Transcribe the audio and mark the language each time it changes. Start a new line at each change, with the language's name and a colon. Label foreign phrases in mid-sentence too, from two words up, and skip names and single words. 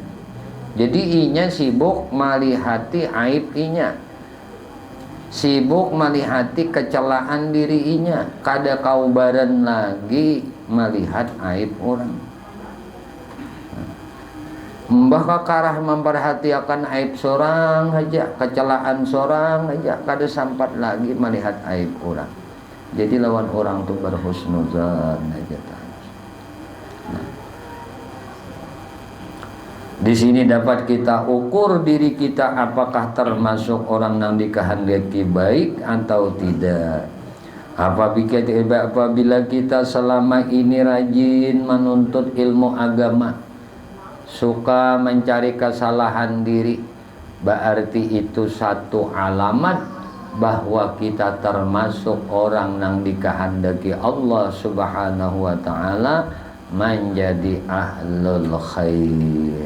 Banjar: Jadi inya sibuk melihati aib inya, sibuk melihati kecelaan diri inya, kada kaubaran lagi melihat aib orang. Mbah kakarah memperhatikan aib seorang aja, kecelaan seorang aja, kada sempat lagi melihat aib orang. Jadi lawan orang tuh berhusnuzan aja.
Indonesian: Nah, di sini dapat kita ukur diri kita apakah termasuk orang yang dikehendaki baik atau tidak. Apabila kita selama ini rajin menuntut ilmu agama, suka mencari kesalahan diri, berarti itu satu alamat bahwa kita termasuk orang yang dikehendaki Allah
Arabic: سبحانه وتعالى
Indonesian: menjadi
Arabic: أهل الخير.